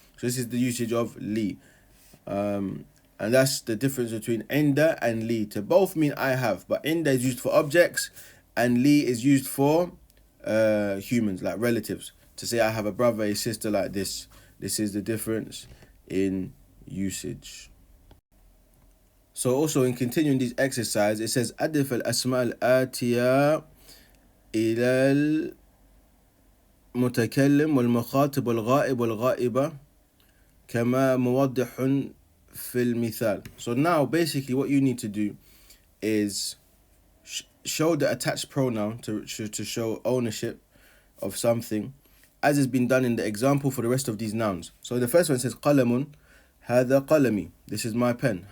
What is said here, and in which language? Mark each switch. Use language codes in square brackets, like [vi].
[en] So this is the usage of li. And that's the difference between inda and li. To both mean I have, but inda is used for objects and li is used for humans, like relatives. To say I have a brother, a sister, like this. This is the difference in usage. So also in continuing these exercises, it says [ar] أدف الأسماء الآتية إلى المتكلم والمخاطب والغائب والغائبة كما موضح في المثال. [en] So now basically what you need to do is show the attached pronoun to show ownership of something, as has been done in the example for the rest of these nouns. So the first one says قلم, [ar] هذا قلمي, [en] this is my pen.